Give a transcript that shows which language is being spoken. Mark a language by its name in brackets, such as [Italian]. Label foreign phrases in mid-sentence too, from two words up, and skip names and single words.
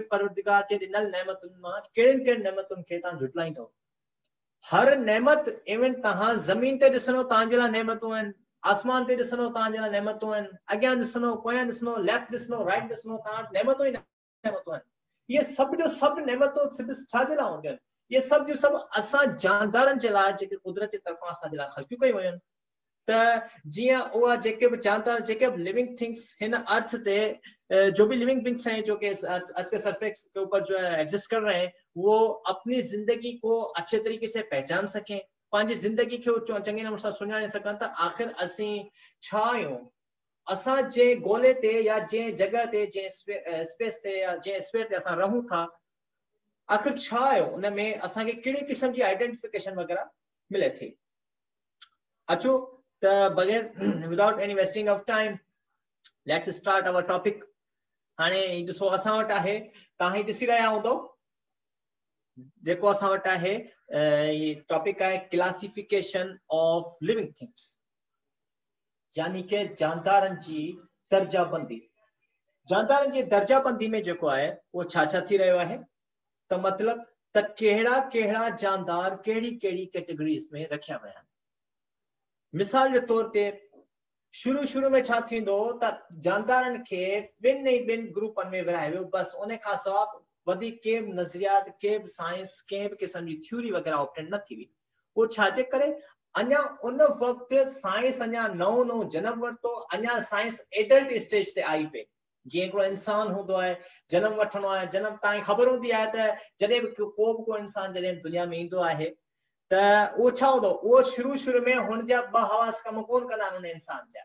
[Sindhi] परवरदिगार जे ॾिनल नेमतुनि मां कहिड़ियुनि नेमतुनि खे तव्हां झुटलाईंदव हर नेमत इवन तव्हां ज़मीन ते ॾिसंदव तव्हांजे लाइ नेमतूं आहिनि आसमान ते ॾिसंदव तव्हांजे लाइ नेमतूं आहिनि अॻियां ॾिसंदव पोयां ॾिसंदव लेफ्ट ॾिसंदव राइट ॾिसंदव तव्हां नेमतूं ई नेमतूं आहिनि इहे सभु जो सभु नेमतूं छाजे लाइ हूंदियूं आहिनि इहे सभु जो सभु असां जानदारनि जे लाइ जेके कुदरत जे तरफ़ां असांजे लाइ ख़ल्क़ियूं कयूं वयूं आहिनि त जीअं उहा जेके बि जानदार जेके बि [English] living things [Sindhi] हिन अर्थ ते [Hindi] जो भी लिविंग बींग्स हैं जो कि आज के सरफेस के ऊपर जो है एग्जिस्ट कर रहे हैं वो अपनी जिंदगी को अच्छे तरीके से पहचान सकें [Sindhi] पंहिंजी जिंदगी खे चङे नमूने सां सुञाणे सघनि त आख़िर असीं छा आहियूं असां जंहिं ॻोल्हे ते या जंहिं जॻह ते जंहिं स्पेस ते या जंहिं स्पेस ते असां रहूं था आख़िर छा आहियूं उन में असांखे कहिड़ी क़िस्म जी आइडेंटिफिकेशन वग़ैरह मिले थी अचो त बगैर [English] without any wasting of time let's start our topic [Sindhi] हाणे ॾिसो असां वटि आहे तव्हां ही ॾिसी रहिया हूंदव जेको असां वटि आहे टॉपिक आहे [English] classification of living things [Sindhi] यानी कि जानदारनि जी दर्जाबंदी जानदारनि जी दर्जाबंदी में जेको आहे उहो छा छा थी रहियो आहे त मतिलब त कहिड़ा कहिड़ा जानदार कहिड़ी कहिड़ी कैटेगरीज में रखिया विया आहिनि मिसाल जे तौर ते शुरू में छा थींदो त जानदारनि खे ॿिनि ग्रुपनि में विरहाए वियो बस उन खां सवाइ वधीक के नज़रियात के साइंस के किस्म की थ्योरी वगैरह ऑप्टेन न थी हुई वो छाजे करे अञा उन वक्त साइंस अञा नओं जनम वरतो अञा साइंस [English] adult stage [Sindhi] ते आई पे जी हिकिड़ो इंसान हूंदो आहे, जन्म वठणो आहे, जन्म तव्हांखे ख़बर हूंदी आहे त जॾहिं बि को इंसान जॾहिं दुनिया में ईंदो आहे त उहो छा हूंदो, उहो शुरू में हुन जा 2 हवास कम कोन कंदा आहिनि हुन इंसान जा।